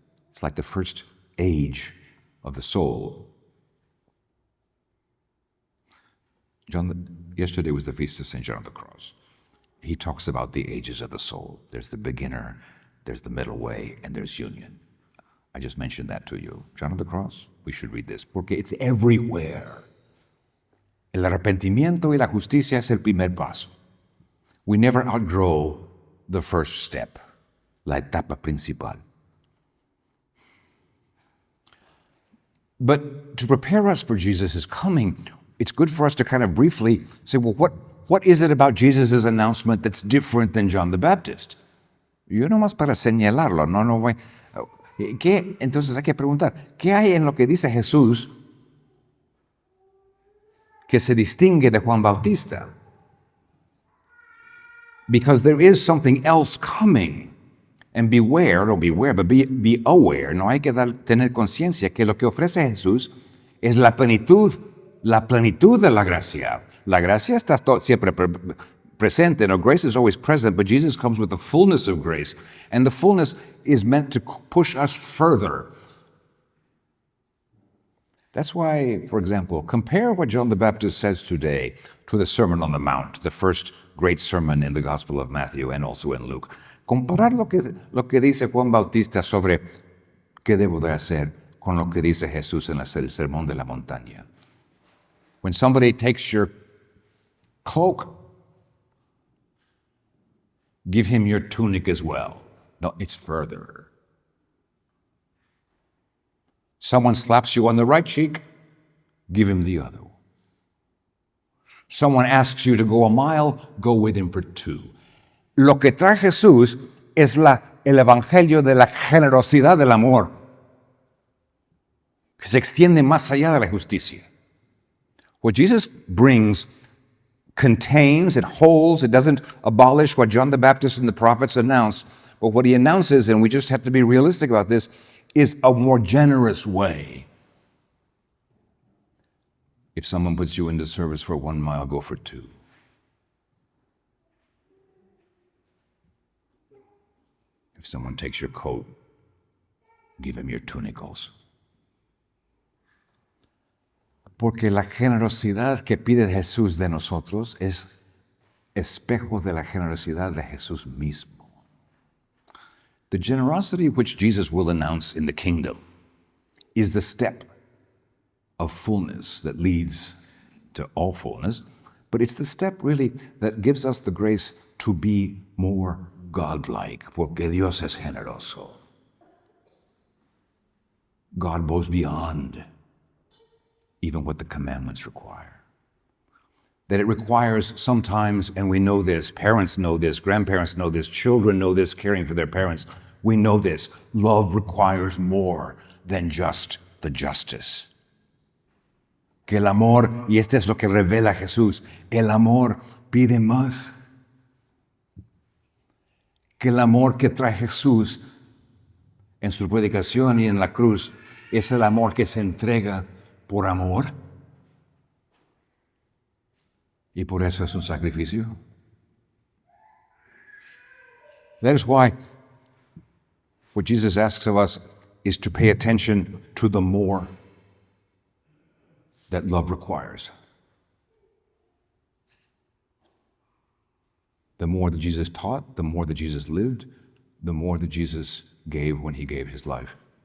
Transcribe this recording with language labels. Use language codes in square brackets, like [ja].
[en] It's like the first age of the soul. Yesterday was the feast of St. John of the Cross. He talks about the ages of the soul. There's the beginner, there's the middle way, and there's union. I just mentioned that to you. John of the Cross, we should read this, [es] porque [en] it's everywhere. [es] El arrepentimiento y la justicia es el primer paso. [en] We never outgrow the first step, [es] la etapa principal. [en] But to prepare us for Jesus' coming, it's good for us to kind of briefly say, well, what is it about Jesus' announcement that's different than John the Baptist? [es] Yo nomás para señalarlo, no voy. Entonces hay que preguntar, ¿qué hay en lo que dice Jesús que se distingue de Juan Bautista? [en] Because there is something else coming. And beware, but be aware. [es] No hay que tener conciencia que lo que ofrece Jesús es la plenitud de la gracia. La gracia está siempre presente. [en] Grace is always present, but Jesus comes with the fullness of grace. And the fullness is meant to push us further. That's why, for example, compare what John the Baptist says today to the Sermon on the Mount, the first great sermon in the Gospel of Matthew and also in Luke. [es] Comparar lo que dice Juan Bautista sobre qué debo de hacer con lo que dice Jesús en el Sermón de la Montaña. [en] When somebody takes your cloak, give him your tunic as well. No, it's further. Someone slaps you on the right cheek, give him the other. Someone asks you to go a mile, go with him for 2. [es] Lo que trae Jesús es el evangelio de la generosidad del amor, que se extiende más allá de la justicia. [en] What Jesus brings contains, it holds, it doesn't abolish what John the Baptist and the prophets announced, but what he announces, and we just have to be realistic about this, is a more generous way. If someone puts you into service for 1 mile, go for 2. If someone takes your coat, give him your tunic also. [es] Porque la generosidad que pide Jesús de nosotros es espejo de la generosidad de Jesús mismo. [en] The generosity which Jesus will announce in the kingdom is the step of fullness that leads to all fullness, but it's the step really that gives us the grace to be more godlike, [es] porque Dios es generoso. [en] God goes beyond even what the commandments require. That it requires sometimes, and we know this, parents know this, grandparents know this, children know this, caring for their parents, we know this, love requires more than just the justice. [es] Que el amor, y este es lo que revela Jesús, el amor pide más. Que el amor que trae Jesús en su predicación y en la cruz es el amor que se entrega por amor. Y por eso es un sacrificio. [en] That is why what Jesus asks of us is to pay attention to the more that love requires. The more that Jesus taught, the more that Jesus lived, the more that Jesus gave when he gave his life.